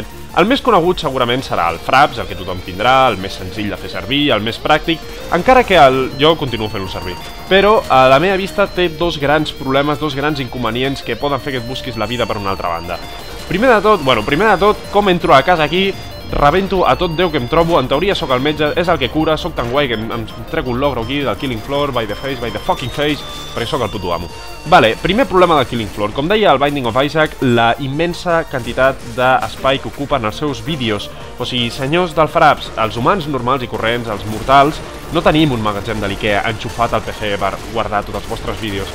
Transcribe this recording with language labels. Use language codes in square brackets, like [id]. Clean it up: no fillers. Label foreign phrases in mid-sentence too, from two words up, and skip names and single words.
[ca] El més conegut segurament serà el Fraps, el que tothom tindrà, el més senzill de fer servir, el més pràctic, encara que jo continuo fent-lo servir. Però a la meva vista té dos grans problemes, dos grans inconvenients que poden fer que et busquis la vida per una altra banda. Primer de tot, com entro a casa aquí, rebento a tot Déu que em trobo, en teoria sóc el metge, és el que cura, sóc tan guai que em trec un logro aquí del Killing Floor, [en] by the fucking face, [ca] perquè sóc el puto amo. Vale, primer problema del Killing Floor. Com deia el Binding of Isaac, la immensa quantitat d'espai que ocupen els seus vídeos. O sigui, senyors del Fraps, els humans normals i corrents, els mortals, no tenim un magatzem de l'Ikea enxufat al PC per guardar tots els vostres vídeos.